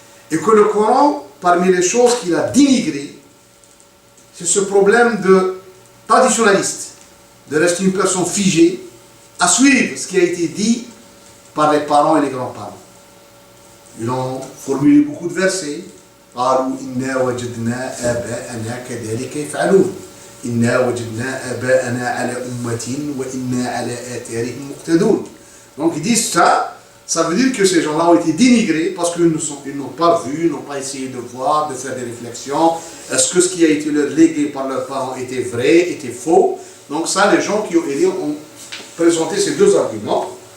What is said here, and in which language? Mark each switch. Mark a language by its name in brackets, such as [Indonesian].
[French] Et que le Coran, parmi les choses qu'il a dénigrées, c'est ce problème de traditionnaliste, de rester une personne figée, à suivre ce qui a été dit par les parents et les grands-parents. Ils ont formulé beaucoup de versets. [Arabic] قالوا إنا وجدنا آباءنا كذلك يفعلون إنا وجدنا آباءنا على أمة وإنا على آثارهم مقتدون. [French] Donc ils disent ça, ça veut dire que ces gens-là ont été dénigrés parce qu'ils n'ont pas vu, n'ont pas essayé de voir, de faire des réflexions. Est-ce que ce qui a été leur légué par leurs parents était vrai, était faux? Donc ça, les gens qui ont aidé ont présenté ces deux arguments.